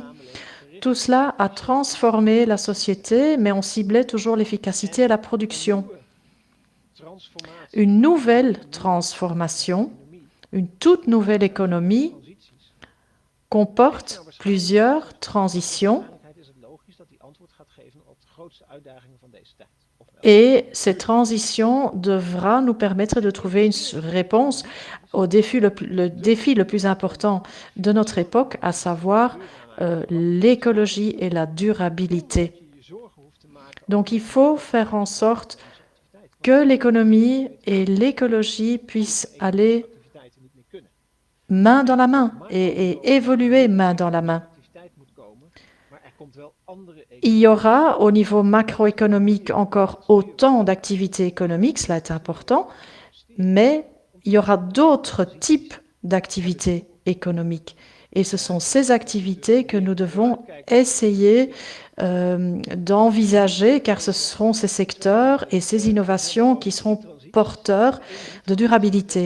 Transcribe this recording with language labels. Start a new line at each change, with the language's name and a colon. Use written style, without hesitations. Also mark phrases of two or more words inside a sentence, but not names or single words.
French: Tout cela a transformé la société, mais on ciblait toujours l'efficacité et la production. Une nouvelle transformation Une toute nouvelle économie
Dutch: transities.
French: comporte plusieurs transitions
Dutch: Waarschijnlijk is het logisch dat die antwoord gaat geven op de grootste uitdagingen van deze tijd. Ofwel,
French: et cette transition devra nous permettre de trouver une réponse au défi le défi le plus important de notre époque, à savoir l'écologie et la durabilité.
Dutch: je je zorgen hoeft te maken
French: Donc il faut faire en sorte
Dutch: over activiteit.
French: que l'économie et l'écologie puissent aller
Dutch: Activiteiten niet meer kunnen.
French: main dans la main et évoluer main dans la main.
Dutch: Activiteit moet komen, maar er komt wel andere
French: Il y aura au niveau macroéconomique encore autant d'activités économiques, cela est important, mais il y aura d'autres types d'activités économiques. Et ce sont ces activités que nous devons essayer d'envisager, car ce seront ces secteurs et ces innovations qui seront porteurs de durabilité.